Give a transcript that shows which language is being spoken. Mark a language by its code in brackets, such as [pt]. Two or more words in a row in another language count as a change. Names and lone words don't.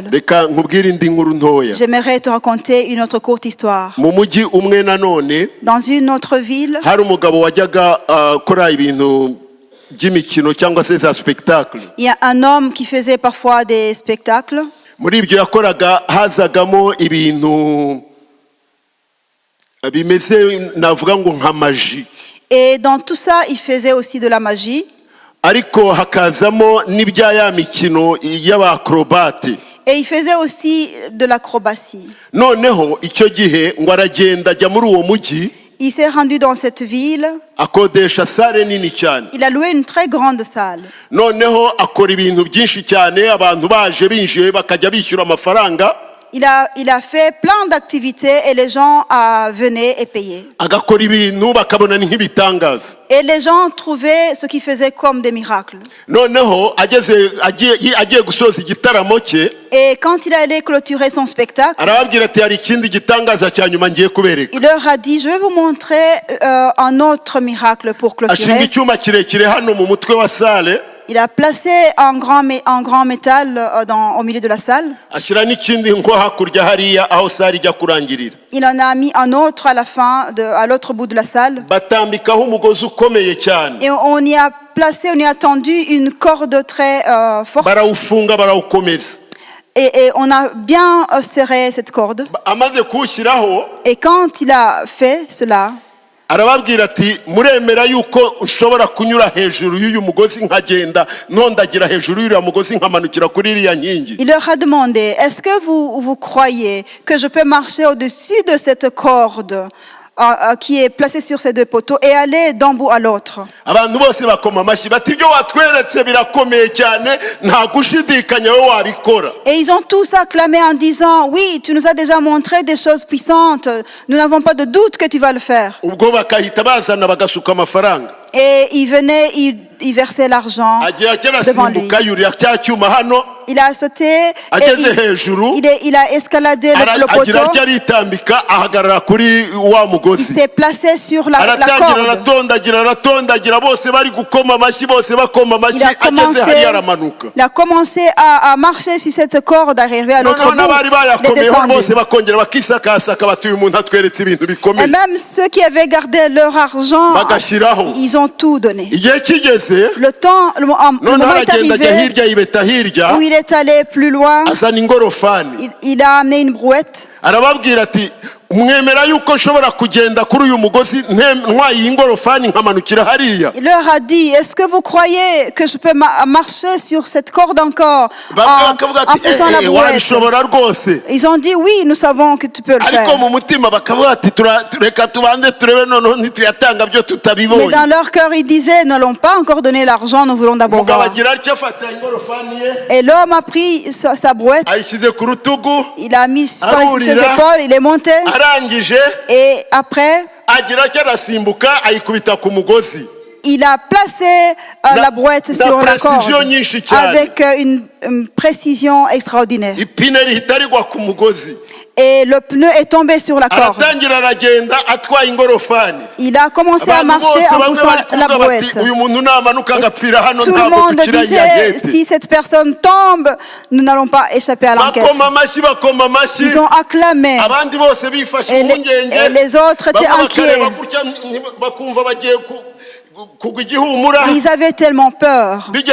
[rw] reka nkubwire indi nkuru ntoya. [fr] j'aimerais te raconter une autre courte histoire. [rw] Mu mujyi umwe nanone [fr] Dans une autre ville, [rw] hari umugabo wajyaga akora ibintu by'imikino cyangwa se za spectacle. [fr] il y a un homme qui faisait parfois des spectacles. [rw] Muri ibyo yakoraga hazagamo ibintu bimeze navuga ngo nka maji, [fr] Et dans tout ça, il faisait aussi de la magie. [rw] ariko hakazamo n'ibya ya mikino y'abakrobate. [fr] Et il faisait aussi de l'acrobatie. [rw] Noneho icyo gihe ngo aragenda ajya muri uwo mujyi, [fr] Il s'est rendu dans cette ville. [rw] akodesha sale nini cyane. [fr] Il a loué une très grande salle. [rw] Noneho akora ibintu byinshi cyane, abantu baje binjiye bakajya bishyura amafaranga, [fr] Il a fait plein d'activités et les gens venaient et payaient. [rw] agakora ibintu bakabona ni nk'ibitangaza. [fr] Et les gens trouvaient ce qu'il faisait comme des miracles. [rw] Noneho agiye gusoza igitaramo cye, [fr] Et quand il allait clôturer son spectacle, [rw] arababwira ati hari ikindi gitangaza cya nyuma ngiye kubereka. [fr] il leur a dit, je vais vous montrer un autre miracle pour [rw] Ashinga [fr] clôturer. [rw] icyuma kirekire hano mu mutwe wa sale, [fr] Il a placé un grand métal au milieu de la salle. [rw] ashyira n'ikindi ngo hakurya hariya aho sale ijya kurangirira. [fr] Il en a mis un autre à la fin, à l'autre bout de la salle. [rw] Batambikaho umugozi ukomeye cyane, [fr] Et on y a tendu une corde très forte. [rw] barawufunga barawukomeza. [fr] Et on a bien serré cette corde. [rw] Amaze kuwushyiraho, [fr] Et quand il a fait cela, [rw] arababwira ati muremera yuko ushobora kunyura hejuru y'uyu mugozi nkagenda ntondagira hejuru y'uriya mugozi nkamanukira kuri iriya nkingi. [fr] il leur a demandé, est-ce que vous croyez que je peux marcher au-dessus de cette corde qui est placée sur ces deux poteaux et aller d'un bout à l'autre? [rw] Abantu bose bakoma amashyi bati ibyo watweretse birakomeye cyane, nta gushidikanya wowe wabikora. [fr] Et ils ont tous acclamé en disant, oui, tu nous as déjà montré des choses puissantes, nous n'avons pas de doute que tu vas le faire. [rw] Ubwo bakahita bazana bagasuka amafaranga, [fr] Et ils venaient, ils versaient l'argent [rw] agira [fr] devant lui. [rw] arasimbuka yurira cya cyuma hano, [fr] Il a sauté et [rw] ageze hejuru [fr] il a escaladé le [rw] agira [fr] poteau. [rw] atya aritambika ahagarara kuri wa [fr] Il [rw] mugozi, [fr] s'est placé sur la [rw] aratangira [fr] corde. [rw] aratondagira bose bari gukoma amashyi, bose bakoma amashyi, ageze hariya aramanuka. [fr] Il a commencé à marcher sur cette corde, arrivé à l'autre [rw] Noneho n'abari [fr] bout. Il est [rw] bayakomeyeho [fr] descendu. [rw] bose bakongera bakisakasaka bati uyu muntu atweretse ibintu [fr] Et [rw] bikomeye, [fr] même ceux qui avaient gardé leur argent, [rw] bagashyiraho. [fr] ils ont tout donné. [rw] Igihe kigeze [fr] Le moment [rw] noneho [fr] est [rw] aragenda ajya [fr] arrivé [rw] hirya yibeta hirya, [fr] où il est allé plus loin. [rw] azana ingorofani, [fr] Il a amené une brouette. [rw] arababwira ati mwemera yuko nshobora kugenda kuri uyu mugozi ntwaye iyi ngorofani nkamanukira hariya? [fr] Il leur a dit, est-ce que vous croyez que je peux marcher sur cette corde encore [rw] Bamwe bakavuga [fr] en [rw] ati [fr] poussant la brouette? [rw] wabishobora rwose, [fr] Ils ont dit, oui, nous savons que tu peux le [rw] ariko [fr] faire. [rw] mu mutima bakavuga ati reka tubanze turebe noneho ntituyatanga byo [fr] Mais [rw] tutabibonye. [fr] dans leur cœur, ils disaient, n'allons pas encore donner l'argent, nous voulons d'abord [rw] Umugabo [fr] voir. [rw] agira atya afata ingorofani ye [fr] Et l'homme a pris sa brouette, [rw] ayishyize ku rutugu, [fr] il a mis sur ses [rw] Arurira. [fr] épaules, il est monté. [rw] arangije [fr] Et après, [rw] agira atya arasimbuka ayikubita ku mugozi. [fr] Il a placé la brouette sur la corde avec une précision extraordinaire. [rw] Ipine rihita rigwa ku mugozi. [fr] Et le pneu est tombé sur la corde. [rw] Aratangira aragenda atwaye ingorofani. [fr] Il a commencé à marcher en poussant la brouette. Tout le monde disait, si cette personne tombe, nous n'allons pas échapper à l'enquête. Ils ont acclamé. Et les autres étaient inquiets. Ils avaient tellement peur.